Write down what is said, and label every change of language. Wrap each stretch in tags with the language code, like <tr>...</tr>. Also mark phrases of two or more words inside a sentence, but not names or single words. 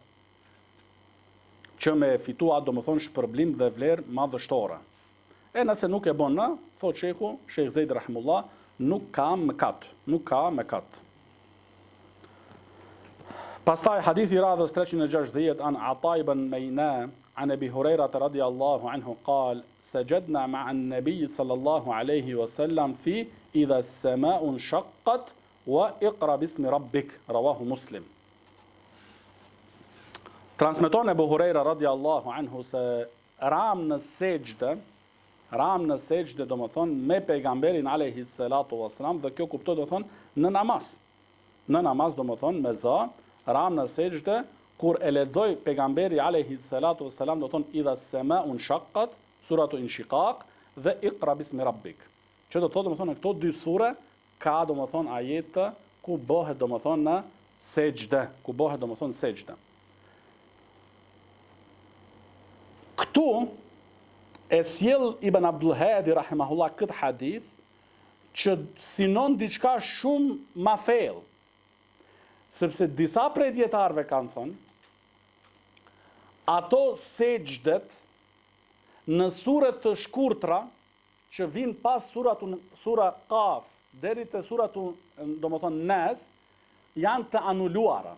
<sq>Që me fitua domethënë shpërblim dhe vlerë madhështore. E nëse nuk e bën, thotë Sheikh Zeid rahimullah, nuk ka mëkat. Pastaj hadithi radhës 360</sq> <ar>عن عطاء بن ميناء عن أبي هريرة رضي الله عنه قال سجدنا مع النبي صلى الله عليه وسلم في إذا السماء انشقت واقرأ باسم ربك رواه مسلم.</ar> <sq>Transmeton Abu Huraira</sq> <ar>رضي الله عنه</ar> <sq>se ram në sejdë, ram në sejdë, do më thonë, me pejgamberin</sq> <ar>عليه الصلاة والسلام,</ar> <sq>dhe kjo kuptohet, do thonë, në namaz. Në namaz, do më thonë, me za, ram në sejdë, kur e lexoi pejgamberi</sq> <ar>عليه الصلاة والسلام,</ar> <sq>do thonë,</sq> <ar>إذا السماء انشقت,</ar> <sq>suratu Inshiqaq dhe Iqra bismi rabbik. Që do thotë, do më thonë, në këto dy sure ka, do më thonë, ajete ku bëhet, do më thonë, në sejdë, ku bëhet, do më thonë, sejdë. Këtu e sjell Ibn Abdul Hadi rahimahullah këtë hadith që sinon diçka shumë ma thellë, sepse disa prej dietarëve kanë thënë ato sejdët në sure të shkurtra që vinë pas sura Qaf deri te suratu, domethënë Nas, janë të anuluara.</sq>